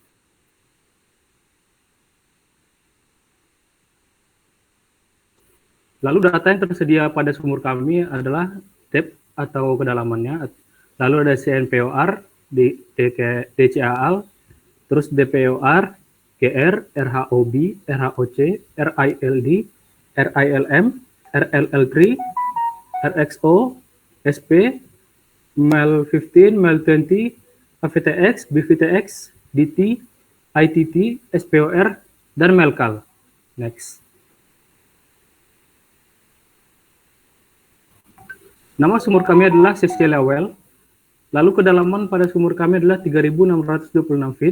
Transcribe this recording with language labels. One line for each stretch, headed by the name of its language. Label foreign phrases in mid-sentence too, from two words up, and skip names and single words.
Indonesian: Lalu data yang tersedia pada sumur kami adalah depth atau kedalamannya. Lalu ada CNPOR, DCAL, terus DPOR, GR, RHOB, RHOC, RILD, RILM, RLL3, RXO, SP, MEL15, MEL20, AVTX, BVTX, DT, ITT, SPOR, dan MELCAL. Next. Nama sumur kami adalah Cecilia Well. Lalu kedalaman pada sumur kami adalah 3.626 feet.